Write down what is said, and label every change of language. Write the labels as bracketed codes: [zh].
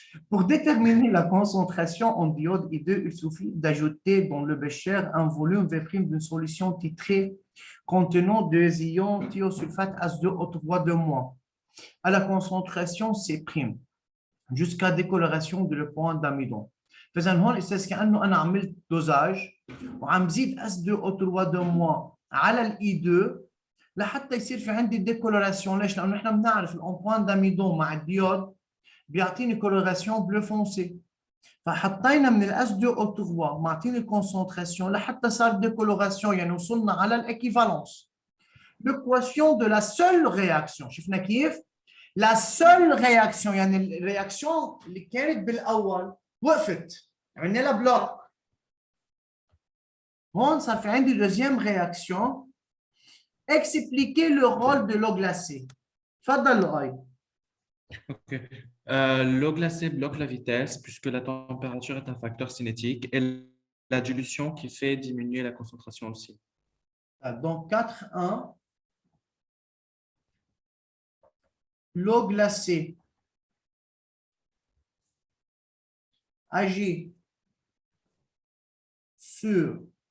[fr] Pour déterminer la concentration en diode I2, il suffit d'ajouter dans le bécher un volume V' d'une solution titrée contenant 2 ions thiosulfate H2O3 de moins à la concentration C' jusqu'à décoloration de le point d'amidon. [ar] فإذا هون استاذ كأنه أنا عملت دوزاج وعم زيد H2O3 [fr] de moins [ar] على ال I2 لحتى يصير في عندي ديكولوراسيون. ليش؟ لأنه نحن بنعرف الأمبوان داميدون مع الديود بيعطيني كولوراسيون بلو فونسي، فحطينا من الاس 2 او 3 معطيني الكونسنتراسيون لحتى صار ديكولوراسيون، يعني وصلنا على الايكيفالونس. لو كواسيون دو لا سول رياكسيون شفنا كيف؟ لا سول رياكسيون يعني الرياكسيون اللي كانت بالاول وقفت عملنا لها بلوك. هون صار في عندي دوزيام رياكسيون. [fr] expliquer le rôle de l'eau glacée. [ar] تفضل لؤي. OK. [fr] L'eau glacée bloque la vitesse puisque la température est un facteur cinétique et la dilution qui fait diminuer la concentration aussi. Donc 4.1, l'eau glacée agit sur